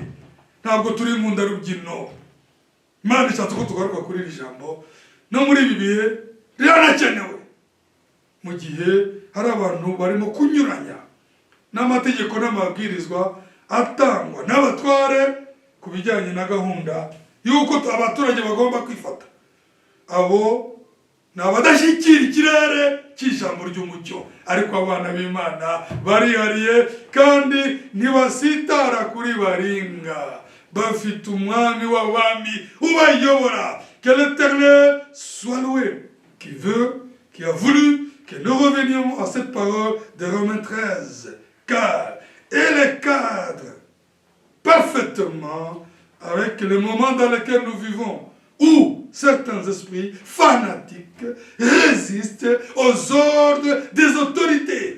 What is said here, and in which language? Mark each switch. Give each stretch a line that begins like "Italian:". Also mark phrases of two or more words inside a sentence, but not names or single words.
Kinyarwanda: Ntabwo turi mu ndarubyino. Imana ishatse ko tugaruka kuri iri jambo no muri ibi bihe riranakenewe, mu gihe hari abantu barimo kunyuranya n'amategeko n'amabwirizwa atangwa n'abatware ku bijyanye na gahunda y'uko abaturage bagomba kwifata. Abo ni abadashyikira ikirere cy'ijambo ry'umucyo, ariko abana b'Imana barihariye kandi ntibasitara kuri baringa, bafite umwami w'abami ubayobora.
French: Que l'Éternel soit loué, qui a voulu que nous revenions à cette parole de Romains 13, car elle cadre parfaitement avec le moment dans lequel nous vivons, où certains esprits fanatiques résistent aux ordres des autorités.